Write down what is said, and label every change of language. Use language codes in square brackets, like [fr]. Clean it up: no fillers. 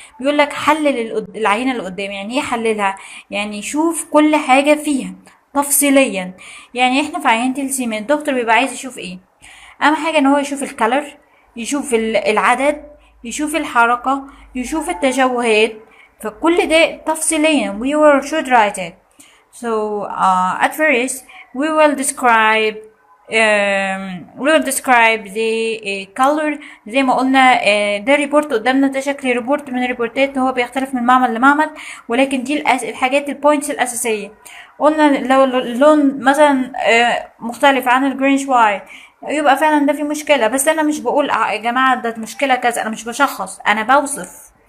[ar] بيقول لك حلل العينة اللي قدام. يعني ايه حللها؟ يعني شوف كل حاجة فيها تفصيليا. يعني احنا في عينة السيمن الدكتور بيبقى عايز يشوف ايه؟ اهم حاجة ان هو يشوف الكالر، يشوف العدد، يشوف الحركة، يشوف التشوهات. فكل ده تفصيليا [en] should write it. So at first we will describe the color. [ar] زي ما قلنا ده ريبورت قدامنا، ده شكل ريبورت من الريبورتات، هو بيختلف من معمل لمعمل، ولكن دي الحاجات البوينتس الأساسية. قلنا لو اللون مثلا مختلف عن الجرينش وايت يبقى فعلا ده في مشكلة. بس انا مش بقول يا جماعة ده مشكلة كذا، انا مش بشخص، انا بوصف.